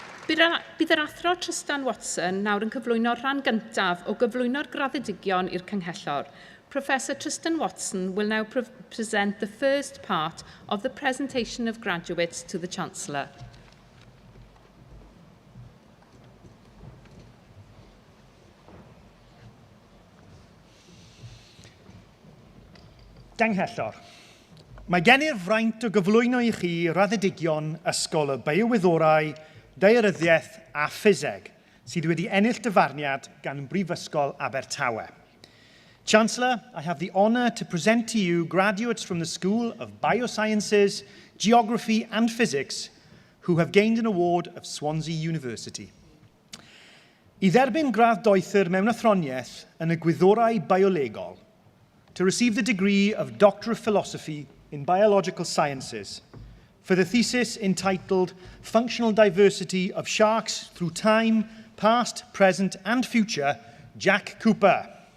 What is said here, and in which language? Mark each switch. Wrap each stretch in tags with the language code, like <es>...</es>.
<cy>Bydd yr athro Tristan Watson nawr yn cyflwyno rhan gyntaf o gyflwyno'r graddedigion i'r Cynghellor.</cy> <en>Professor Tristan Watson will now present the first part of the presentation of graduates to the Chancellor.</en> <cy>Cynghellor. Mae gennyf fraint o gyflwyno i chi raddedigion Ysgol y Biowyddorau, Daearyddiaeth a Ffiseg sydd wedi ennill dyfarniad gan Brifysgol Abertawe.</cy> <en>Chancellor, I have the honour to present to you graduates from the School of Biosciences, Geography and Physics who have gained an award of Swansea University.</en> <cy>I dderbyn gradd doethur mewn athroniaeth yn y gwyddorau biolegol,</cy> <en>to receive the degree of Doctor of Philosophy in Biological Sciences for the thesis entitled Functional Diversity of Sharks Through Time, Past, Present and Future, Jack Cooper.</en>